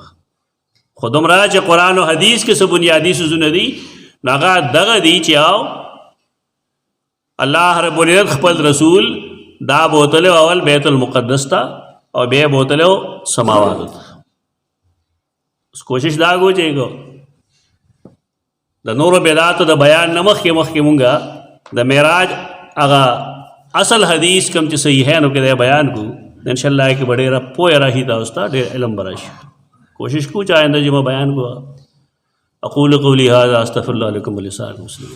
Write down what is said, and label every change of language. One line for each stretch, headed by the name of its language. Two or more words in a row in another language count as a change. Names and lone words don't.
Pashto: خو دومره چې قرآن او حدیث کې څه بنیادي څیزونه دي نو هغه دغه دي چې او الله رب العزت خپل رسول دا بوتلو اول بیت المقدس ته او بیا بوتلو سماواتو ته. کوشش دا کو چې د نورو بدعاتو د بیان نه مخکې مونږه د معراج هغه اصل حدیث کوم چې صحیحینو کې بیان کو، انشاءاللہ کې به ډېره پوهه راشي، تاسو ته ډېر علم به راشي. کوشش کو چې آئنده جمعه بیان کو.
Arabic: اقول قولی هذا استغفر الله لكم ولسائر المسلمين.